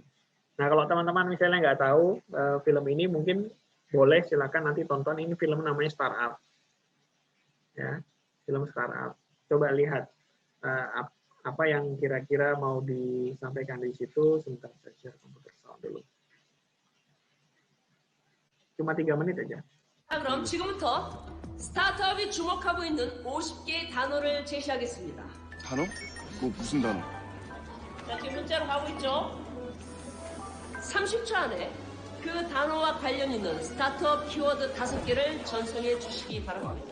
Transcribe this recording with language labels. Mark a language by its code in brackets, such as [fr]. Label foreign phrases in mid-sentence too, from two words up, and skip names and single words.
[id] Nah, kalau teman-teman misalnya nggak tahu film ini, mungkin boleh silakan nanti tonton, ini film namanya Startup. Ya, film Startup. Coba lihat apa yang kira-kira mau disampaikan di situ. Sebentar saya share komputer sound dulu. Cuma 3 menit aja. [ko] 그럼 지금부터 스타트업이 주목하고 있는 50개의 단어를 제시하겠습니다. 단어? 뭐 무슨 단어? 자, 지금 문자로 가고 있죠? 30초 안에 그 단어와 관련 있는 스타트업 키워드 5개를 전송해 주시기 바랍니다.